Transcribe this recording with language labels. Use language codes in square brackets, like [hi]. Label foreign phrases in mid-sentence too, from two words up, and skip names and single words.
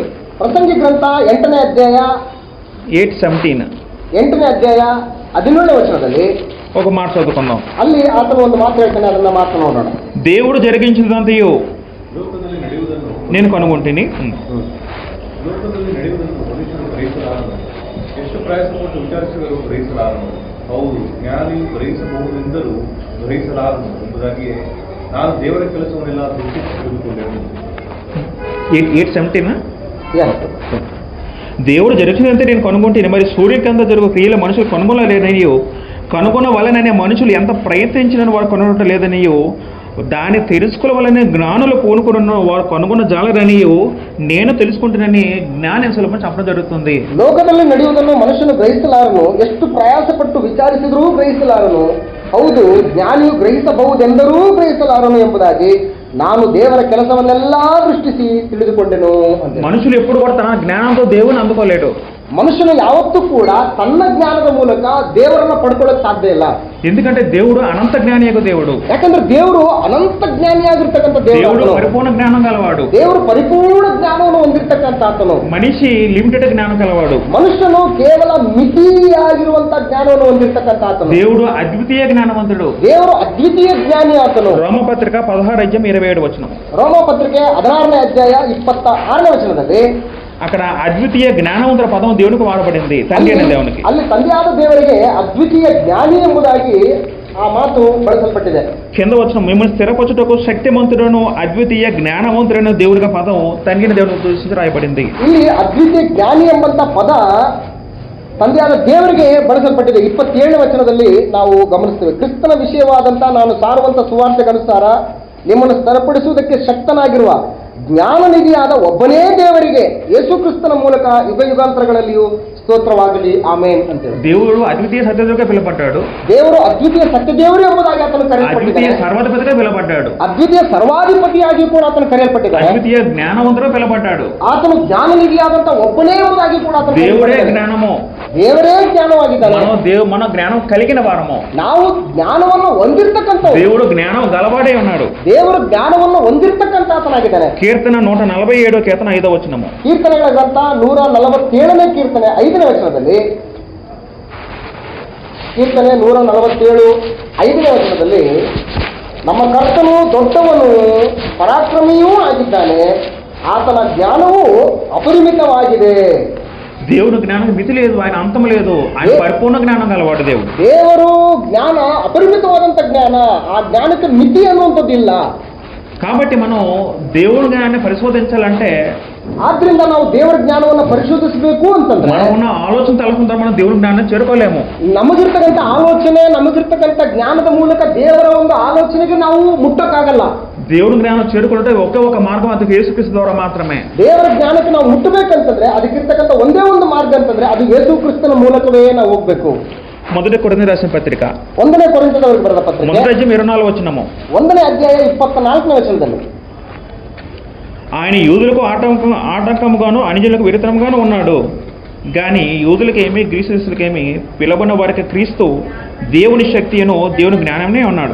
[kn] ಪ್ರಸಂಗಿ ಗ್ರಂಥ 8ನೇ ಅಧ್ಯಾಯ 8:17 8ನೇ ಅಧ್ಯಾಯ 17ನೇ ವಚನದಲ್ಲಿ [te] ఒక మాట చదువుకుందాం. [kn] ಅಲ್ಲಿ ಆತನು ಒಂದು ಮಾತು ಹೇಳ್ತಾನೆ, ಅದನ್ನ ಮಾತು ನೋಡೋಣ. [te] దేవుడు జరిగించినదంతయు [kn] ಲೋಕದಲ್ಲಿ ನಡೆಯುವುದನ್ನು [te] నేను కనుగొంటిని. [kn] ಲೋಕದಲ್ಲಿ ನಡೆಯುವುದನ್ನು ಮನುಷ್ಯರು ಗ್ರಹಿಸಲಾರನು. ಎಷ್ಟು ಪ್ರಯಾಸಪಟ್ಟು ವಿಚಾರಿಸಿದರೂ ಗ್ರಹಿಸಲಾರನು. ಹೌದು, ಜ್ಞಾನಿಯು ಗ್ರಹಿಸಬಹುದೆಂದರೂ ಗ್ರಹಿಸಲಾರನು ಎಂಬುದಾಗಿಯೇ ನಾನು ದೇವರ ಕೆಲಸವನ್ನೆಲ್ಲ ದೃಷ್ಟಿಸಿ ತಿಳಿದುಕೊಂಡೆನು. 8:17 Yes. [te] దేవుడు జరిగినంతే నేను కనుగొంటే మరి సూర్యకాంత జరుగు క్రియల మనుషులు కనుగొనలేదనియో కనుగొనవలననే మనుషులు ఎంత ప్రయత్నించిన వారు కనుగొనలేదనియో దాన్ని తెలుసుకోవాలనే జ్ఞానులు పూనుకున్న వారు కనుగొన్న జాలరనియో నేను తెలుసుకుంటున్నానని జ్ఞానం సులభం చెప్పడం జరుగుతుంది. [kn] ಲೋಕದಲ್ಲಿ ನಡೆಯುವುದನ್ನು ಮನುಷ್ಯನು ಗ್ರಹಿಸಲಾರನು, ಎಷ್ಟು ಪ್ರಯಾಸಪಟ್ಟು ವಿಚಾರಿಸಿದರೂ ಗ್ರಹಿಸಲಾರನು. ಹೌದು, ಜ್ಞಾನಿಯು ಗ್ರಹಿಸಬಹುದೆಂದರೂ ಗ್ರಹಿಸಲಾರನು ಎಂಬುದಾಗಿ ನಾನು ದೇವರ ಕೆಲಸವನ್ನೆಲ್ಲ ದೃಷ್ಟಿಸಿ ತಿಳಿದುಕೊಂಡೆನು ಅಂತ. [te] మనుషులు ఎప్పుడు కూడా తన జ్ఞానంతో దేవుని అందుకోలేడు. [kn] ಮನುಷ್ಯನು ಯಾವತ್ತೂ ಕೂಡ ತನ್ನ ಜ್ಞಾನದ ಮೂಲಕ ದೇವರನ್ನ ಪಡ್ಕೊಳ್ಳೋಕೆ ಸಾಧ್ಯ ಇಲ್ಲ. [te] ఎందుకంటే దేవుడు అనంత జ్ఞానియగు దేవుడు. [kn] ಯಾಕಂದ್ರೆ ದೇವರು ಅನಂತ ಜ್ಞಾನಿಯಾಗಿರ್ತಕ್ಕಂಥ [te] దేవుడు పరిపూర్ణ జ్ఞానం గలవాడు. [kn] ದೇವರು ಪರಿಪೂರ್ಣ ಜ್ಞಾನವನ್ನು ಹೊಂದಿರತಕ್ಕಂಥ ಆತನು. [te] మనిషి లిమిటెడ్ జ్ఞానం గలవాడు. [kn] ಮನುಷ್ಯನು ಕೇವಲ ಮಿತಿಯಾಗಿರುವಂತ ಜ್ಞಾನವನ್ನು ಹೊಂದಿರತಕ್ಕಂಥ ಆತನು. [te] దేవుడు అద్వితీయ జ్ఞానవంతుడు. [kn] ದೇವರು ಅದ್ವಿತೀಯ ಜ್ಞಾನಿ ಆತನು. [te] రోమపత్రిక 16:27 [kn] ರೋಮಪತ್ರಿಕೆ 16ನೇ ಅಧ್ಯಾಯ 26ನೇ ವಚನದಲ್ಲಿ [te] అక్కడ అద్వితీయ జ్ఞానవంతుల పదం దేవునికి వాడబడింది, తండ్రి అనే దేవునికి. [kn] ಅಲ್ಲಿ ತಂದೆಯಾದ ದೇವರಿಗೆ ಅದ್ವಿತೀಯ ಜ್ಞಾನಿ ಎಂಬುದಾಗಿ ಆ ಮಾತು ಬಳಸಲ್ಪಟ್ಟಿದೆ. [te] కింద వచ్చిన మిమ్మల్ని స్థిరపరచుటకు శక్తిమంతుడను అద్వితీయ జ్ఞానవంతుడైన దేవుడిగా పదం తండ్రిని దేవుడిని ఉద్దేశించి రాయబడింది. [kn] ಇಲ್ಲಿ ಅದ್ವಿತೀಯ ಜ್ಞಾನಿ ಎಂಬಂತ ಪದ ತಂದೆಯಾದ ದೇವರಿಗೆ ಬಳಸಲ್ಪಟ್ಟಿದೆ. 27ನೇ ವಚನದಲ್ಲಿ ನಾವು ಗಮನಿಸ್ತೇವೆ. ಕ್ರಿಸ್ತನ ವಿಷಯವಾದಂತ ನಾನು ಸಾರುವಂತ ಸುವಾರ್ತೆಗನುಸಾರ ನಿಮ್ಮನ್ನು ಸ್ಥಿರಪಡಿಸುವುದಕ್ಕೆ ಶಕ್ತನಾಗಿರುವ ಜ್ಞಾನ ನಿಧಿಯಾದ ಒಬ್ಬನೇ ದೇವರಿಗೆ ಯೇಸು ಕ್ರಿಸ್ತನ ಮೂಲಕ ಯುಗ ಯುಗಾಂತರಗಳಲ್ಲಿಯೂ ಸ್ತೋತ್ರವಾಗಲಿ, ಆಮೇನ್ ಅಂತೇಳಿ. [te] దేవుడు అద్వితీయ సత్యదేవుడిగా పిలువబడ్డాడు. [kn] ದೇವರು ಅದ್ವಿತೀಯ ಸತ್ಯದೇವರು ಎಂಬುದಾಗಿ ಆತನು [te] అద్వితీయ [kn] ಕರೆಯಲ್ಪಟ್ಟಿದ್ದಾನೆ. [te] సర్వాధిపతిగా పిలువబడ్డాడు. [kn] ಅದ್ವಿತೀಯ ಸರ್ವಾಧಿಪತಿಯಾಗಿ ಕೂಡ ಆತನು ಕರೆಯಲ್ಪಟ್ಟಿದ್ದಾನೆ. [te] అద్వితీయ జ్ఞానవంతుడు పిలువబడ్డాడు. [kn] ಆತನು ಜ್ಞಾನ ನಿಧಿಯಾದಂತ ಒಬ್ಬನೇ ಎಂಬುದಾಗಿ ಕೂಡ ಆತನು [te] దేవుడే [kn] ಕರೆಯಲ್ಪಟ್ಟಿದ್ದಾನೆ. [te] జ్ఞానము. [kn] ದೇವರೇ ಜ್ಞಾನವಾಗಿದ್ದಾನೆ. [te] మన జ్ఞానం కలిగిన వారము. [kn] ನಾವು ಜ್ಞಾನವನ್ನು ಹೊಂದಿರತಕ್ಕಂಥ [te] దేవుడు జ్ఞానం గలవాడే ఉన్నాడు. [kn] ದೇವರು ಜ್ಞಾನವನ್ನು ಹೊಂದಿರತಕ್ಕಂಥ ಆತನಾಗಿದ್ದಾನೆ. [te] కీర్తన 147 కీర్తన 5వ వచనము. [kn] ಕೀರ್ತನೆಗಳ ಗ್ರಂಥ 147ನೇ ಕೀರ್ತನೆ 5ನೇ ವಚನದಲ್ಲಿ, ಕೀರ್ತನೆ 147 5ನೇ ವಚನದಲ್ಲಿ ನಮ್ಮ ಕರ್ತನು ದೊಡ್ಡವನು ಪರಾಕ್ರಮಿಯೂ ಆಗಿದ್ದಾನೆ, ಆತನ ಜ್ಞಾನವು ಅಪರಿಮಿತವಾಗಿದೆ. [te] దేవుడు జ్ఞానం మితి లేదు, ఆయన అంతం లేదు, ఆయన పరిపూర్ణ జ్ఞానం గలవాడు దేవుడు. [kn] ದೇವರು ಜ್ಞಾನ ಅಪರಿಮಿತವಾದಂಥ ಜ್ಞಾನ, ಆ ಜ್ಞಾನಕ್ಕೆ ಮಿತಿ ಅನ್ನುವಂಥದ್ದಿಲ್ಲ. [te] కాబట్టి మనం దేవుడి జ్ఞానాన్ని పరిశోధించాలంటే [kn] ಆದ್ರಿಂದ ನಾವು ದೇವರ ಜ್ಞಾನವನ್ನು ಪರಿಶೋಧಿಸಬೇಕು ಅಂತಂದ್ರೆ [te] మనం ఉన్న ఆలోచన తలకుండా మనం దేవుడి జ్ఞానాన్ని చేరుకోలేము. [kn] ನಮಗಿರ್ತಕ್ಕಂಥ ಆಲೋಚನೆ, ನಮಗಿರ್ತಕ್ಕಂಥ ಜ್ಞಾನದ ಮೂಲಕ ದೇವರ ಒಂದು ಆಲೋಚನೆಗೆ ನಾವು ಮುಟ್ಟಕ್ಕಾಗಲ್ಲ. [te] దేవుడి జ్ఞానం చేరుకుంటే ఒకే ఒక మార్గం, అది యేసుక్రీస్తు ద్వారా మాత్రమే. [kn] ದೇವರ ಜ್ಞಾನಕ್ಕೆ ನಾವು ಮುಟ್ಟಬೇಕಂತಂದ್ರೆ ಅದಕ್ಕಿರ್ತಕ್ಕಂಥ ಒಂದೇ ಒಂದು ಮಾರ್ಗ ಅಂತಂದ್ರೆ ಅದು ಯೇಸು ಕ್ರಿಸ್ತನ ಮೂಲಕವೇ ನಾವು ಹೋಗ್ಬೇಕು. [te] మొదటి కొరింథీ రాసిన పత్రిక [kn] 1ನೇ ಕೊರಿಂಥದವರಿಗೆ ಬರೆದ ಪತ್ರಿಕೆ [te] 1:24 వచనము. [kn] 1ನೇ ಅಧ್ಯಾಯ 24ನೇ ವಚನದಲ್ಲಿ [te] ఆయన యూదులకు ఆటంకముగాను అన్యజనులకు విరుద్ధముగాను ఉన్నాడు, కానీ యూదులకేమి గ్రీసులకేమి పిలవబడిన వారికి క్రీస్తు దేవుని శక్తియను దేవుని జ్ఞానమే ఉన్నాడు.